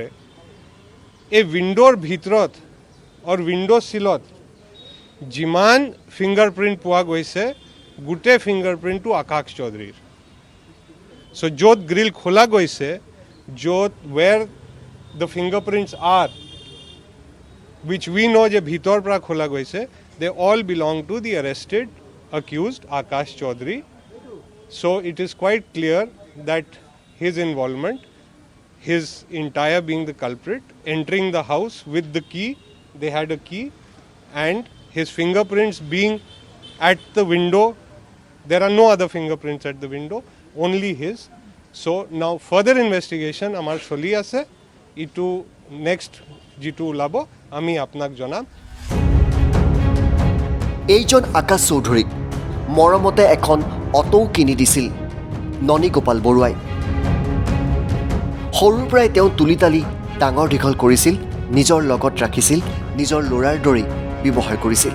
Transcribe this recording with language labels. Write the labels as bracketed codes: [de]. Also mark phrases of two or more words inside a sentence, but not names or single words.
[as] এই উইণ্ডোৰ ভিতৰত আৰু উইণ্ডো চিলত যিমান [en] finger print [as] পোৱা গৈছে, গোটেই [en] finger printটো [as] আকাশ চৌধুৰীৰ। চ' য'ত গ্ৰিল খোলা গৈছে, য'ত [en] where the finger prints are, which we know [as] যে ভিতৰ পৰা খোলা গৈছে, [en] they all belong to the arrested accused Akash Chaudhary. So it is quite clear that his involvement, his entire being the culprit, entering the house with the key, they had a key, and his fingerprints being at the window, there are no other fingerprints at the window, only his. So now further investigation [as] আমাৰ চলি আছে, ইটো next যিটো ওলাব আমি আপোনাক জনাম। এইজন আকাশ চৌধুৰীক মৰমতে এখন অটো কিনি দিছিল ননীগোপাল বৰুৱাই। সৰুৰ পৰাই তেওঁ তুলি তালি ডাঙৰ দীঘল কৰিছিল, নিজৰ লগত ৰাখিছিল, নিজৰ ল'ৰাৰ দৰেই ব্যৱহাৰ কৰিছিল।